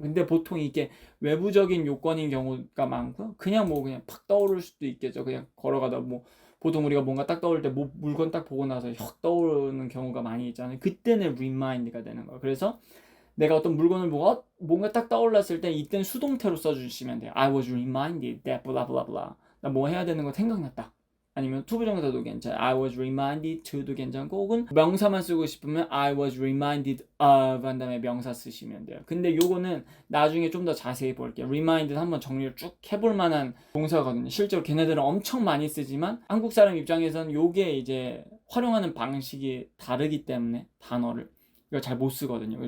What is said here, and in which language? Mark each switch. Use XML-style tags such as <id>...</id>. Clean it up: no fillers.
<ko>근데 보통 이게 외부적인 요건인 경우가 많고요. 그냥 팍 떠오를 수도 있겠죠. 그냥 걸어가다 뭐 보통 우리가 뭔가 딱 떠오를 때 뭐 물건 딱 보고 나서 확 떠오르는 경우가 많이 있잖아요. 그때는 remind가 되는 거예요. 그래서 내가 어떤 물건을 보고 뭔가 딱 떠올랐을 때 이때는 수동태로 써주시면 돼요.</ko> <en>I was reminded that blah blah blah.</en> <ko>나 뭐 해야 되는 거 생각났다. 아니면 투부정사도 괜찮아요.</ko> <en>I was reminded to</en> <ko>도 괜찮고 혹은 명사만 쓰고 싶으면</ko> <en>I was reminded of</en> <ko>한 다음에 명사 쓰시면 돼요. 근데 요거는 나중에 좀 더 자세히 볼게요. reminded 한번 정리를 쭉 해볼 만한 동사거든요. 실제로 걔네들은 엄청 많이 쓰지만 한국 사람 입장에서는 요게 이제 활용하는 방식이 다르기 때문에 단어를 이거 잘 못 쓰거든요.</ko>